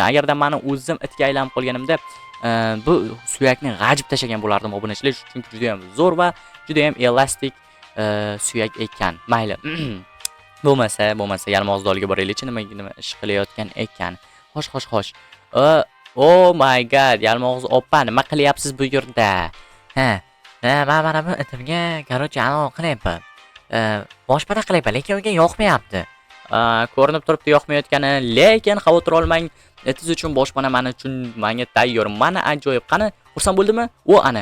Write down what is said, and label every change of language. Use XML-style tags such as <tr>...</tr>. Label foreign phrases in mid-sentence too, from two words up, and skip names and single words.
<uz>Agarda meni o'zim itga aylanib qolganimda, bu suyakni g'ajib tashagan bo'lardim obunachilar, chunki juda ham zo'r va juda ham elastik suyak ekan. Mayli. Bo'lmasa yalmog'izdolga boraylik-chi, nima ish qilayotgan ekan. Xo'sh.</uz> <en>Oh my god,</en> <uz>yalmog'iz oppa, nima qilyapsiz bu yerda? Men mana bu itimga, короче, anavi qilyapman. Boshpana qilyapman, lekin unga yoqmayapti. Ko'rinib turibdi yoqmayotgani, lekin xavotir olmang. Etiz uchun boshpana men uchun menga tayyor. Mana ajoyib. Qani, xursand bo'ldimi? Ana.</uz>